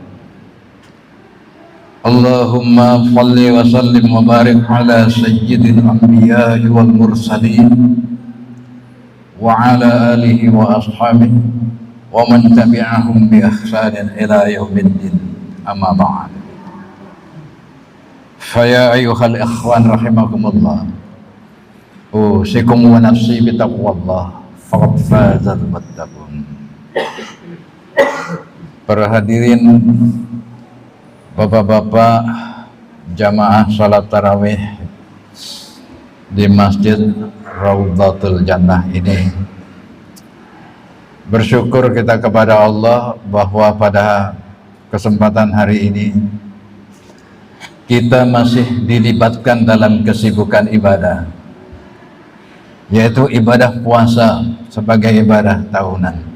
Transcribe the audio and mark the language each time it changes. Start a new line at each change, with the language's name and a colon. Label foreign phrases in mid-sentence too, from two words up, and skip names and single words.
Arabic: اللهم صل وسلم وبارك على سيد الأنبياء والمرسلين وعلى آله وأصحابه ومن تبعهم بإحسان إلى يوم الدين. أما بعد. فيا أيها الإخوان رحمكم الله، أوصيكم ونفسي بتقوى الله فقد فاز المتقون.
Indonesian: Para hadirin, bapak-bapak jamaah salat tarawih di Masjid Raudhatul Jannah ini, bersyukur kita kepada Allah bahwa pada kesempatan hari ini kita masih dilibatkan dalam kesibukan ibadah, yaitu ibadah puasa sebagai ibadah tahunan.